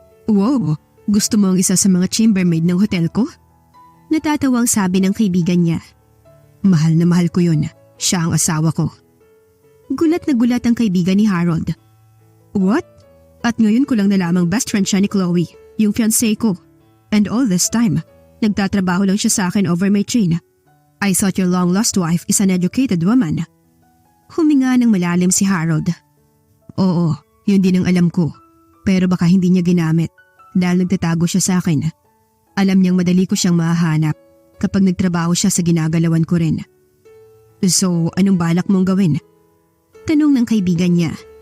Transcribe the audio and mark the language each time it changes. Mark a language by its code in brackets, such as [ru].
[tl] Wow, gusto mo ang isa sa mga chambermaid ng hotel ko? Natatawang sabi ng kaibigan niya. Mahal na mahal ko yun. Siya ang asawa ko. Gulat na gulat ang kaibigan ni Harold. What? At ngayon ko lang nalamang best friend siya ni Chloe, yung fiancé ko. [en] And all this time, [tl] nagtatrabaho lang siya sa akin [en] over my chain. I thought your long-lost wife is an educated woman. [tl] Huminga ng malalim si Harold. Oo, yun din ang alam ko. Pero baka hindi niya ginamit dahil nagtatago siya sa akin. Alam niyang madali ko siyang mahahanap kapag nagtrabaho siya sa ginagalawan ko rin. So, anong balak mong gawin? Tanong ng kaibigan niya.